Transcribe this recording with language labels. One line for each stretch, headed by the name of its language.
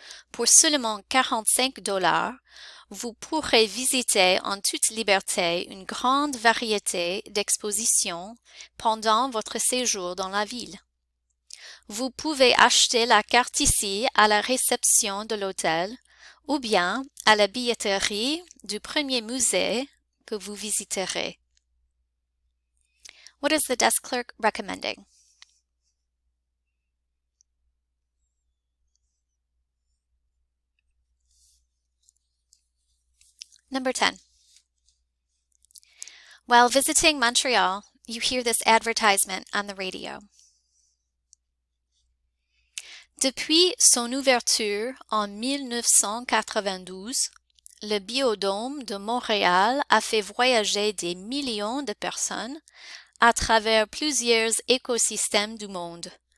French: Pour seulement 45 $, vous pourrez visiter en toute liberté une grande variété d'expositions pendant votre séjour dans la ville. Vous pouvez acheter la carte ici à la réception de l'hôtel ou bien à la billetterie du premier musée que vous visiterez.
English: What is the desk clerk recommending? Number 10. While visiting Montreal, you hear this advertisement on the radio.
French: Depuis son ouverture en 1992, le Biodôme de Montréal a fait voyager des millions de personnes à travers plusieurs écosystèmes du monde.